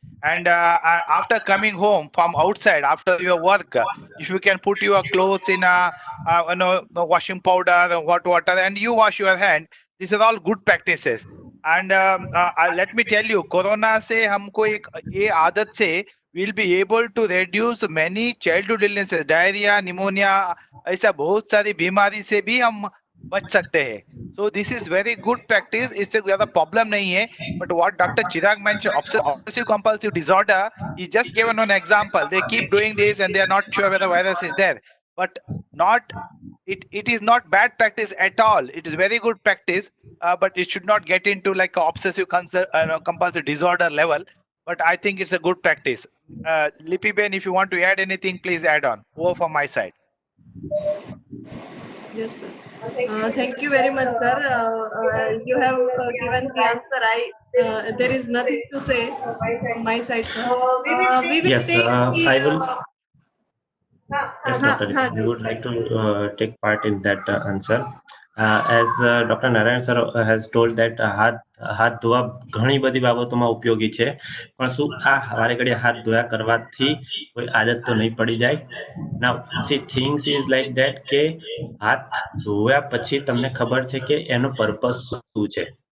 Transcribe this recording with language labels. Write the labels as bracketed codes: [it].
[en] And after coming home from outside, after your work, if you can put your clothes in washing powder or hot water and you wash your hand, these are all good practices. And let me tell you, [hi] corona से हमको एक ये आदत से [en] we'll be able to reduce many childhood illnesses, [hi] diarrhoea, pneumonia, ऐसा बहुत सारी बीमारी से भी हम बच सकते हैं. [en] So this is very good practice. [hi] इससे ज्यादा problem नहीं है. [en] But what Dr. Chirag mentioned, obsessive compulsive disorder, he just given an example. They keep doing this and they are not sure whether the virus is there. But not it is not bad practice at all. It is very good practice, but it should not get into like a obsessive compulsive disorder level. But I think it's a good practice. Lippy Ben, if you want to add anything, please add on. Over from my side. Yes, sir. Thank you very much, sir. You have given the answer. There is nothing to say from my side, sir. We will Yes, take the, I will. Yes, हाँ, Dr. हाँ, We would like to take part in that answer. As Dr. Narayan sir has told that [gu] હાથ ધોવા ઘણી બધી બાબતોમાં ઉપયોગી છે પણ શું આ વારે ઘડીએ હાથ ધોયા કરવાથી કોઈ આદત તો નહીં પડી જાય. [en] Now see things is like that [gu] કે હાથ ધોયા પછી તમને ખબર છે કે એનો પર્પસ શું છે.